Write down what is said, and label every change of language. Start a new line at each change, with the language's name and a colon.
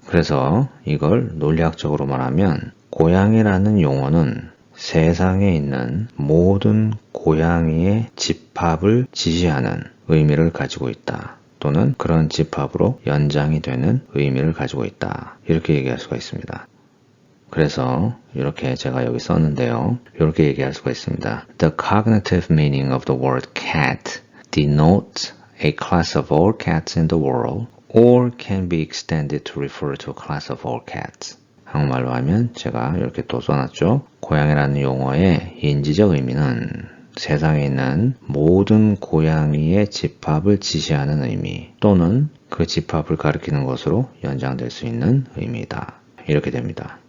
Korean: 그래서 이걸 논리학적으로 말하면 고양이라는 용어는 세상에 있는 모든 고양이의 집합을 지시하는 의미를 가지고 있다. 또는 그런 집합으로 연장이 되는 의미를 가지고 있다. 이렇게 얘기할 수가 있습니다. 그래서 이렇게 제가 여기 썼는데요. 이렇게 얘기할 수가 있습니다.
English: The cognitive meaning of the word cat denotes a class of all cats in the world or can be extended to refer to a class of all cats.
Korean: 한국말로 하면 제가 이렇게 또 써놨죠. 고양이라는 용어의 인지적 의미는 세상에 있는 모든 고양이의 집합을 지시하는 의미 또는 그 집합을 가리키는 것으로 연장될 수 있는 의미다. 이렇게 됩니다.